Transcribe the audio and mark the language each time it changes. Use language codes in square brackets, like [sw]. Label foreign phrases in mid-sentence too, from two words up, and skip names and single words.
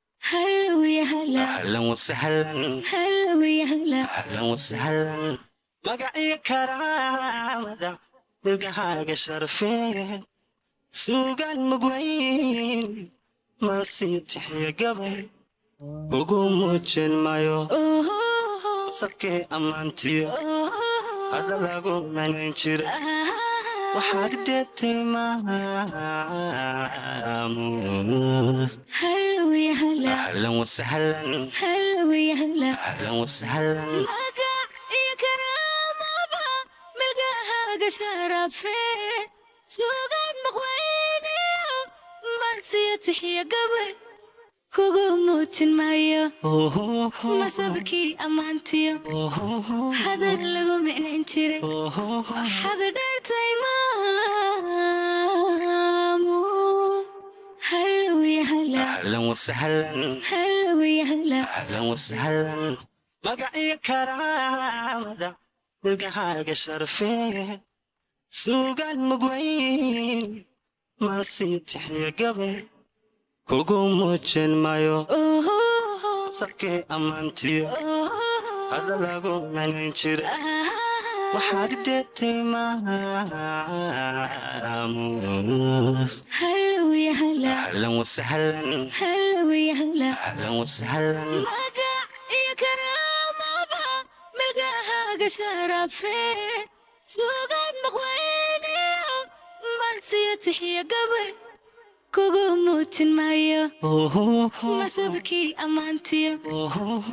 [ar] هلا ويا هلا. أهلًا وسهلًا. هلا ويا هلا. أهلًا وسهلًا. [so] Magacii karaamada, dhulkahaaga sharfee. Suugaan mug weyn, ma sii tixiya gabay. Ugu muujin maayo. Ooho. Sabkii ammaantiyo. Ooho. Hadda lagu macnayn jiray. Ah. Waxaad dheertay maamuus. [ar] هلا ويا هلا. أهلًا وسهلًا. هلا ويا هلا. أهلًا وسهلًا. [so] Magac iyo karaamaba, milkahaaga sharafee. Suugaan maqweyniyo, marsiyo tixiya gabay. Kugu muujin maayo. Ooho. Masabkii ammaantiyo. Ooho. Hadal lagu micnayn jiray. Ooho. Waxaad dheertay maamu. [ar] هلا ويا هلا. أهلًا وسهلًا. هلا ويا هلا. أهلًا وسهلًا. [so] Magac iyo karaamada, dhulkahaaga sharfee. Suugaan mug weyn, ma sii tixiya gabay. Kugu muujin maayo. Ooho. Sabkii ammaantiyo. Ooho. Hadda lagu macnayn jiray. Ah. Waxaad dheertay maamuus. [ar] هلا ويا هلا. أهلًا وسهلًا. هلا ويا هلا. أهلًا وسهلًا. [so] Magac iyo karaamaba, milkahaaga sharafee. Suugaan maqweyniyo, marsiyo tixiya gabay. Kugu muujin maayo. Ooho. Masabkii ammaantiyo. Ooho.